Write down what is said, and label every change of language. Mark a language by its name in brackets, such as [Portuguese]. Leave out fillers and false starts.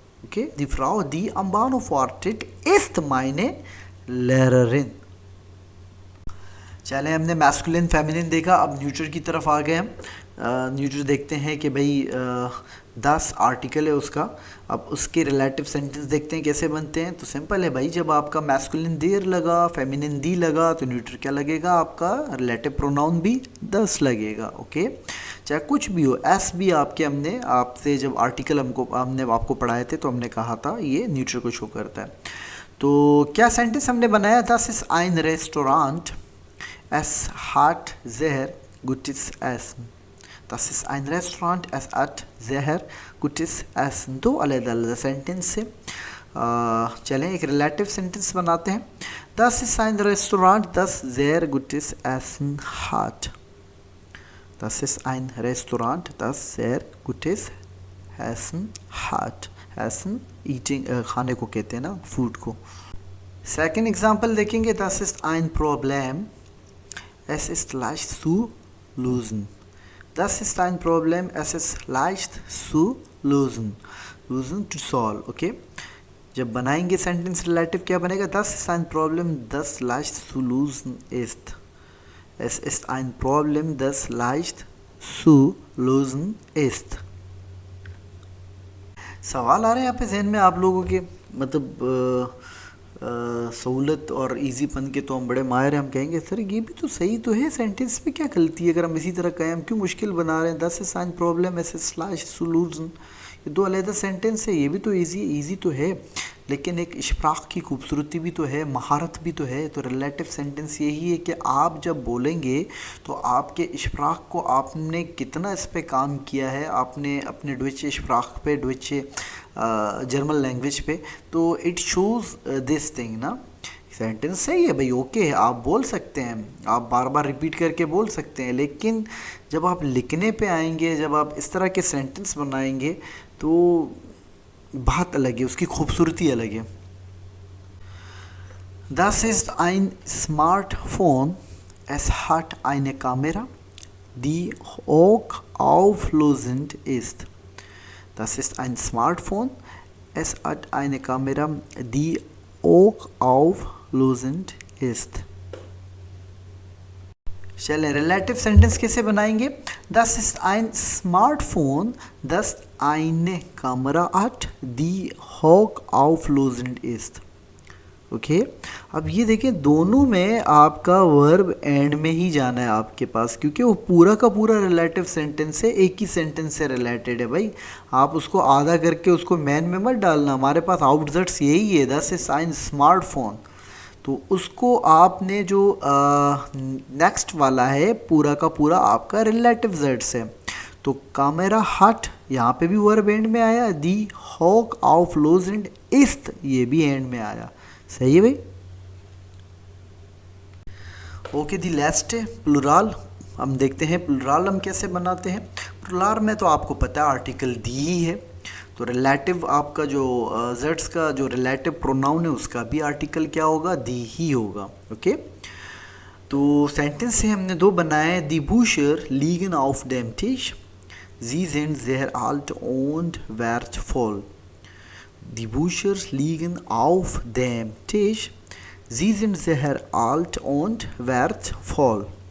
[German] ओके, दी फ्राउ दी am Bahnhof wartet ist meine Lehrerin। [Hindi] चले, हमने masculine feminine देखा, अब न्यूट्रल की तरफ आ गए हम। न्यूट्रल देखते हैं कि भाई 10 आर्टिकल है उसका। अब उसके रिलेटिव सेंटेंस देखते हैं कैसे बनते हैं। तो सिंपल है भाई, जब आपका मैस्कुलिन देर लगा, फेमिनिन दी लगा, तो न्यूट्रल क्या लगेगा, आपका रिलेटिव प्रोनाउन भी 10 लगेगा। ओके, चाहे कुछ भी हो, एस भी आपके, हमने आपसे जब आर्टिकल हमने आपको पढ़ाए थे तो हमने कहा था ये न्यूट्रल को शो करता है। तो क्या सेंटेंस हमने बनाया, [German] das ist ein Restaurant, es hat sehr gutes Essen। Das ist ein Restaurant, es hat sehr gutes Essen. [Hindi] दो अलग अलग सेंटेंस से चलें एक रिलेटिव सेंटेंस बनाते हैं. [German] Das ist ein Restaurant, das sehr gutes Essen hat. Das ist ein Restaurant, das sehr gutes Essen hat. [Hindi] Essen eating खाने को कहते हैं ना, फूड को. सेकेंड एग्जाम्पल देखेंगे. [German] Das ist ein Problem, es ist leicht zu lösen. Das ist ein Problem, es ist leicht zu lösen. [English] Lösen to solve, okay. [Hindi] जब बनाएंगे sentence relative क्या बनेगा. [German] Das ist ein Problem, das leicht zu lösen ist. Es ist ein Problem, das leicht zu lösen ist. [Hindi] सवाल आ रहे हैं यहाँ पे जहन में आप लोगों के, मतलब सहूलत और इजीपन के तो हम बड़े माहिर हैं. हम कहेंगे सर ये भी तो सही तो है, सेंटेंस में क्या गलती है अगर हम इसी तरह कहें, हम क्यों मुश्किल बना रहे हैं. [German] Das ist ein Problem, es ist leicht zu lösen. [Hindi] ये दो अलग सेंटेंस है, ये भी तो इजी तो है, लेकिन एक इश्राक की खूबसूरती भी तो है, महारत भी तो है. तो रिलेटिव सेंटेंस यही है कि आप जब बोलेंगे तो आपके इश्राक को आपने कितना इस पे काम किया है, आपने अपने डुइचे इश्राक पे, डुइचे जर्मन लैंग्वेज पे, तो [English] it shows this thing [Hindi] ना. सेंटेंस सही है भाई, ओके है, आप बोल सकते हैं, आप बार बार रिपीट करके बोल सकते हैं, लेकिन जब आप लिखने पे आएंगे, जब आप इस तरह के सेंटेंस बनाएंगे तो बात अलग है, उसकी खूबसूरती अलग है. [German] Das ist ein Smartphone, es hat eine Kamera, die hochauflösend ist. Das ist ein Smartphone, es hat eine Kamera, die hochauflösend ist. [Hindi] चलें रिलेटिव सेंटेंस कैसे बनाएंगे. [German] Das ist ein Smartphone, das eine Kamera hat, die hochauflösend ist. [Hindi] Okay अब ये देखें, दोनों में आपका verb and में ही जाना है आपके पास, क्योंकि वो पूरा का पूरा रिलेटिव सेंटेंस है, एक ही सेंटेंस से रिलेटेड है भाई. आप उसको आधा करके उसको मैन में मत डालना. हमारे पास आउटजट्स यही है, [German] Das ist ein Smartphone. [Hindi] तो उसको आपने जो नेक्स्ट वाला है पूरा का पूरा आपका रिलेटिव जेड्स है. तो कामेरा हट यहाँ पे भी वर्ब एंड में आया, [German] दी हॉक ऑफ लोजेंड इस्त [Hindi] ये भी एंड में आया. सही है भाई. ओके दी लास्ट है प्लुराल. हम देखते हैं प्लुराल हम कैसे बनाते हैं. प्लुराल में तो आपको पता है आर्टिकल दी ही है, तो रिलेटिव आपका जो जेड्स का जो रिलेटिव प्रोनाउन है उसका भी आर्टिकल क्या होगा, दी ही होगा. ओके तो सेंटेंस से हमने दो बनाए. [German] दी बूशर लीगन ऑफ डेम टिश, जी sind sehr alt und wertvoll. Die Bücher liegen auf dem Tisch, sie sind sehr alt und wertvoll.